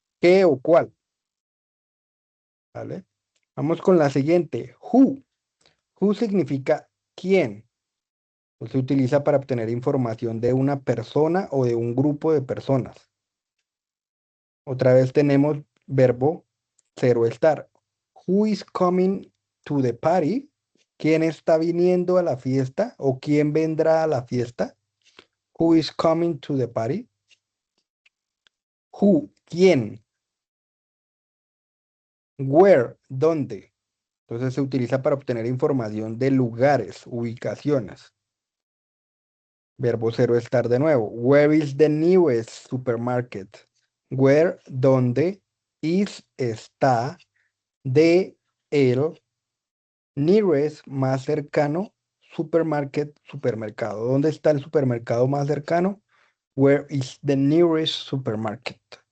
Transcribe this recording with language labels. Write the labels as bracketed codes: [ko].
[es] ¿Qué o cuál? ¿Vale? Vamos con la siguiente. Who. Who significa quién. Pues se utiliza para obtener información de una persona o de un grupo de personas. Otra vez tenemos verbo ser o estar. [en] Who is coming to the party? [es] ¿Quién está viniendo a la fiesta o quién vendrá a la fiesta? [en] Who is coming to the party? Who, [es] ¿quién? [en] Where, [es] ¿dónde? Entonces se utiliza para obtener información de lugares, ubicaciones. Verbo ser o estar de nuevo. [en] Where is the nearest supermarket? Where, [es] ¿dónde? [en] Is, [es] está, de, el, [en] nearest, [es] más cercano, [en] supermarket, [es] supermercado. ¿Dónde está el supermercado más cercano? [en] Where is the nearest supermarket?